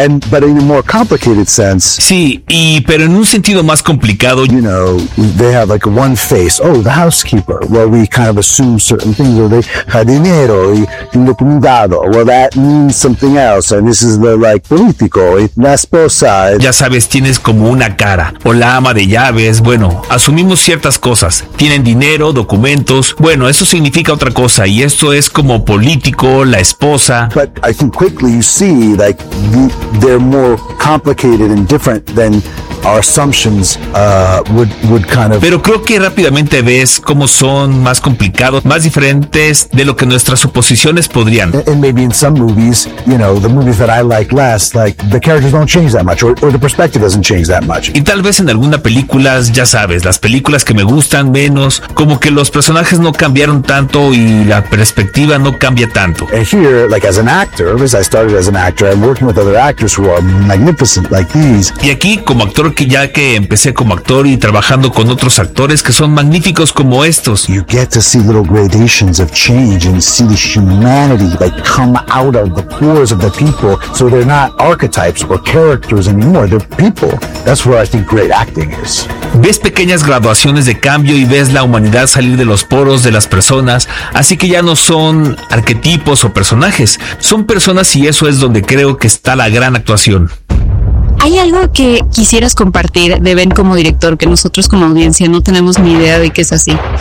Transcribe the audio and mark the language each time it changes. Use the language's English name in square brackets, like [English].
[English] But in a more complicated sense. [Spanish] Sí, y pero en un sentido más complicado. [English] You know, they have like one face. Oh, the housekeeper. Well, we kind of assume certain things. Well, they had [Spanish] dinero y indocumentado. [English] Well, that means something else. And this is the like político. La esposa. [Spanish] Ya sabes, tienes como una cara. O la ama de llaves. Bueno, asumimos ciertas cosas. Tienen dinero, documentos. Bueno, eso significa otra cosa. Y esto es como político, la esposa. [English] But I think quickly you see that. Like, they're more complicated and different than our assumptions would kind of. [Spanish] Pero creo que rápidamente ves cómo son más complicados, más diferentes de lo que nuestras suposiciones podrían. [English] And maybe in some movies, you know, the movies that I like less, like the characters don't change that much, or the perspective doesn't change that much. [Spanish] Y tal vez en algunas películas, ya sabes, las películas que me gustan menos, como que los personajes no cambiaron tanto y la perspectiva no cambia tanto. [English] And here, like as an actor, because I started as an actor, I'm working with other actors who are magnificent, like these. [Spanish] Y aquí como actor, que ya que empecé como actor y trabajando con otros actores que son magníficos como estos. [English] You get to see little gradations of change and see the humanity like come out of the pores of the people, so they're not archetypes or characters anymore, they're people. That's where I think great acting is. [Spanish] Ves pequeñas graduaciones de cambio y ves la humanidad salir de los poros de las personas, así que ya no son arquetipos o personajes, son personas y eso es donde creo que está la gran actuación. ¿Hay algo que quisieras compartir de Ben como director que nosotros como audiencia no tenemos ni idea de que es así?